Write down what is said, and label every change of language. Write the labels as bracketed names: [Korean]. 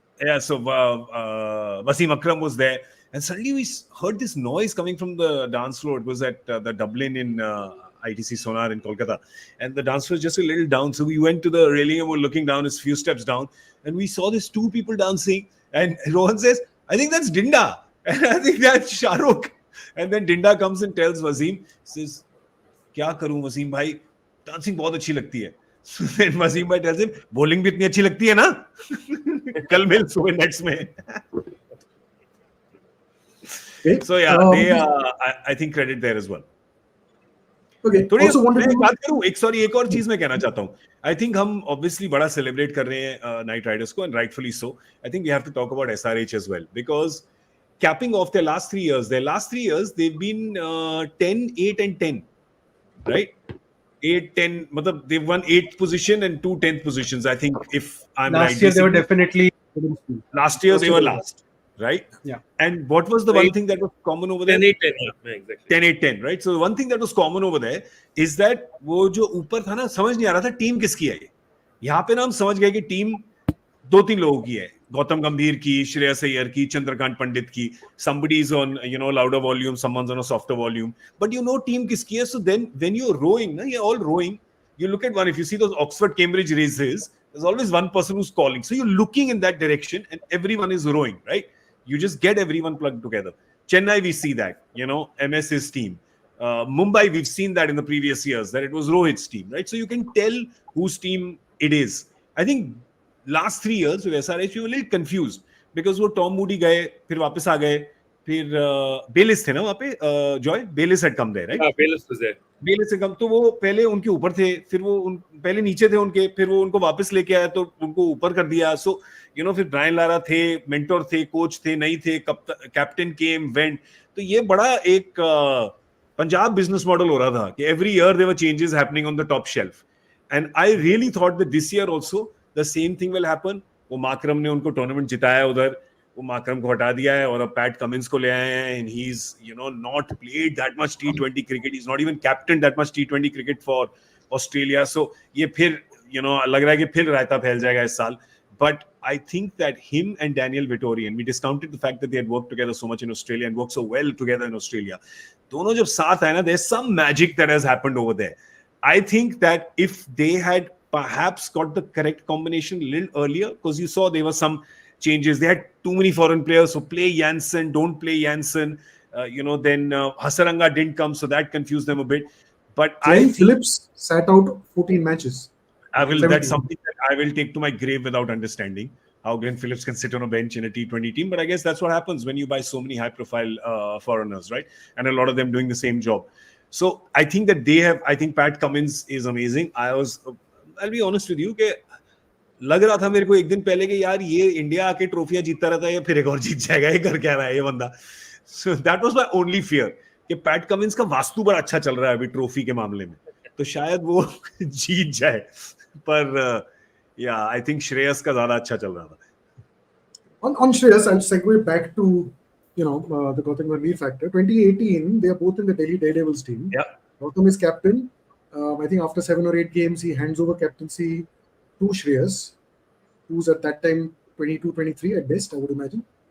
[English] Yeah, so Wasim Akram was there. And suddenly we heard this noise coming from the dance floor. It was at the Dublin in ITC Sonar in Kolkata. And the dance floor was just a little down. So we went to the railing and were looking down, it's a few steps down. And we saw these two people dancing. And Rohan says, I think that's Dinda. And I think that's Shah Rukh. And then Dinda comes and tells Wasim, says, [Hindi] क्या करूं वसीम भाई, dancing बहुत अच्छी लगती है. [English] So then Wasim bhai tells him, bowling [Hindi] भी इतनी अच्छी लगती है ना, कल मिल सुबह नेट्स में. [English] So yeah, they I think credit there as well. Okay. [Hindi] थोड़ी [English] Also wanted [Hindi] मैं [English] to [Hindi] बात करूं, एक और चीज मैं कहना चाहता हूं. [English] I think [Hindi] हम [English] obviously [Hindi] बड़ा celebrate कर रहे हैं Knight Riders को, [English] and rightfully so. I think we have to talk about SRH as well, because capping off their last 3 years, they've been 10, 8 and 10, right? 8, 10, matlab they've won 8th position and 2 10th positions. I think if I'm right. Last year they were definitely. Last year they were last, right? Yeah. And what was the one thing that was common over there? 10, 8, 10. Yeah, exactly. 10, 8, 10, right? So the one thing that was common over there is that [Hindi] वो जो ऊपर था ना, समझ नहीं आ रहा था team किसकी है ये. यहाँ पे ना हम समझ गए कि टीम 2-3 लोगों की है. गौतम गंभीर की, श्रेयस अय्यर की, चंद्रकांत पंडित की. [English] Somebody is on, louder volume, someone's on a softer volume. But team [Hindi] kiski hai. [English] So then when you're rowing, you're all rowing. You look at one, if you see those Oxford-Cambridge races, there's always one person who's calling. So you're looking in that direction and everyone is rowing, right? You just get everyone plugged together. Chennai, we see that, MS's team. Mumbai, we've seen that in the previous years, that it was Rohit's team, right? So you can tell whose team it is. I think last 3 years with SRH, we were a little confused because [Hindi] वो Tom Moody गए, फिर वापस आ गए, फिर Bayliss थे ना वहाँ पे, [English] Joy? Bayliss had come there, right? हाँ, Bayliss was there. [Hindi] Bayliss से कम, तो वो पहले उनके ऊपर थे, फिर वो पहले नीचे थे उनके, फिर वो उनको वापस लेके आया तो उनको ऊपर कर दिया. So, फिर ब्रायन लारा थे, मेंटोर थे, कोच थे, नहीं थे, कैप्टन केम, वेंट. तो ये बड़ा एक पंजाब बिजनेस मॉडल हो रहा था कि [English] every year there were changes happening on the top shelf. And I really thought that this year also the same thing will happen. [Hindi] वो माकरम ने उनको टूर्नामेंट जिताया उधर, वो माकरम को हटा दिया है और अब पैट कमिंस को ले आए हैं, [English] and he's not played that much T20 cricket. He's not even captained that much T20 cricket for Australia. [Hindi] So ये फिर लग रहा है कि फिर रायता फैल जाएगा इस साल. [English] But I think that him and Daniel Vittori, and we discounted the fact that they had worked together so much in Australia and worked so well together in Australia. [Hindi] दोनों जब साथ आए ना, [English] there's some magic that has happened over there. I think that if they had perhaps got the correct combination a little earlier, because you saw there were some changes. They had too many foreign players, so play Janssen, don't play Janssen. Then Hasaranga didn't come, so that confused them a bit. But I think Phillips sat out 14 matches. That's something that I will take to my grave without understanding how Glenn Phillips can sit on a bench in a T20 team. But I guess that's what happens when you buy so many high-profile foreigners, right? And a lot of them doing the same job. So I think that I think Pat Cummins is amazing. I'll be honest with you [Hindi] कि लग रहा था मेरे को एक दिन पहले कि यार ये इंडिया आके ट्रॉफियां जीतता रहता है या फिर एक और जीत जाएगा, ये कर क्या रहा है ये बंदा. [English] So that was my only fear [Hindi] कि पैट कमिंस का वास्तु बड़ा अच्छा चल रहा है अभी ट्रॉफी के मामले में, तो शायद वो जीत जाए. पर [English] I think [Hindi] श्रेयस का ज्यादा अच्छा चल रहा था. [English] On Shreyas, I'll segue back to the Gautam Gambhir factor. 2018, they are both in the Delhi Daredevils team. Yeah. Gautam is captain. I think after 7 or 8 games, he hands over captaincy to Shreyas, who's at that time 22, 23 at best, I would imagine.